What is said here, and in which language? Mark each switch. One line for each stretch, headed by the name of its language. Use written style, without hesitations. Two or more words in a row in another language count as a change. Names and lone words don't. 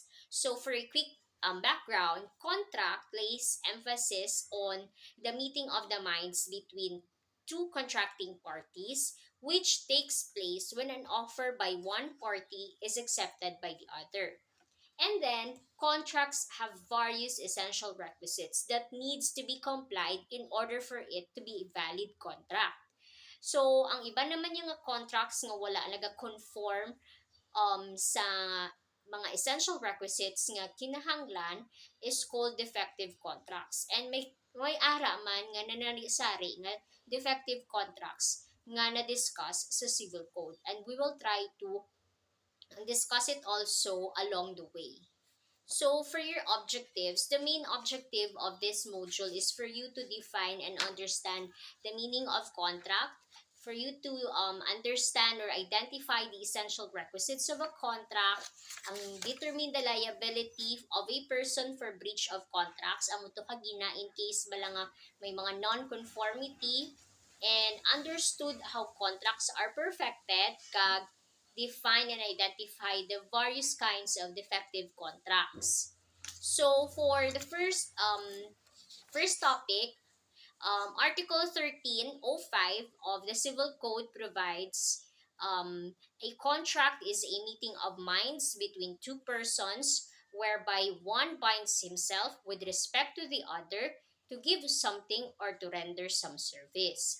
English: So for a quick background, contract places emphasis on the meeting of the minds between two contracting parties, which takes place when an offer by one party is accepted by the other. And then, contracts have various essential requisites that needs to be complied in order for it to be a valid contract. So,
Hiligaynon: ang iba naman yung contracts nga wala naga-conform sa mga
English: essential requisites
Hiligaynon: nga kinahanglan
English: is called defective contracts.
Hiligaynon: And may ara man nga nanalisari nga
English: defective contracts
Hiligaynon: nga na-discuss sa
English: civil code. And we will try to discuss it also along the way. So, for your objectives, the main objective of this module is for you to define and understand the meaning of contract, for you to understand or identify the essential requisites of a contract, determine the liability of a person for breach of contracts,
Hiligaynon: amo to kagina
English: in case
Hiligaynon: bala nga may mga
English: non-conformity, and understood how contracts are perfected, kag define and identify the various kinds of defective contracts. So for the first topic, Article 1305 of the Civil Code provides a contract is a meeting of minds between two persons whereby one binds himself with respect to the other to give something or to render some service.